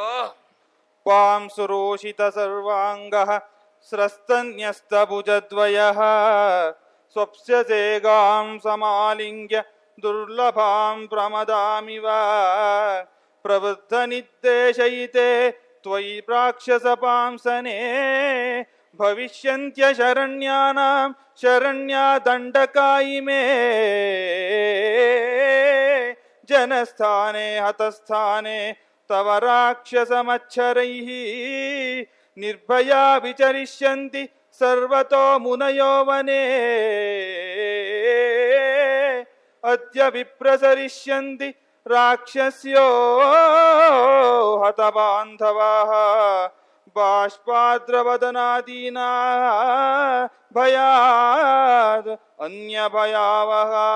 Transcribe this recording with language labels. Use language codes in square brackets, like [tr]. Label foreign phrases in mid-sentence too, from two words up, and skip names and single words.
[sa] ಪಾಂಸುರೋಷಿತ ಸರ್ವಾಂಗಃ ಸ್ರಸ್ತನ್ಯಸ್ತಭುಜದ್ವಯಃ ಸ್ವಪ್ಸ್ಯಸೇಗಾಂ ಸಮಾಲಿಂಗ್ಯ ದುರ್ಲಭಾಂ ಪ್ರಮದಾಮಿವ ಪ್ರವೃದ್ಧ ನಿರ್ದೇಶಯಿತೆ ತ್ವಯಿ ರಾಕ್ಷಸ ಪಾಂಸನೆ ಭವಿಷ್ಯಂತ್ಯ ಶರಣ್ಯಾನಾಂ ಶರಣ್ಯಾ ದಂಡಕಾಯಿಮೇ ಜನಸ್ಥಾನೆ ಹತಸ್ಥಾನೆ ತವ ರಾಕ್ಷಸಮಚ್ಛರೈಃ ನಿರ್ಭಯಾ ವಿಚರಿಷ್ಯಂತಿ ಸರ್ವತೋ ಮುನಯೋ ವನೇ ಅದ್ಯ ವಿಪ್ರಸರಿಷ್ಯಂತಿ ರಾಕ್ಷಸ್ಯೋ ಹತಬಾಂಧವಾಃ ಬಾಷ್ಪಾದ್ರವದನಾದೀನಾ ಭಯಾದ್ ಅನ್ಯ ಭಯಾವಹ.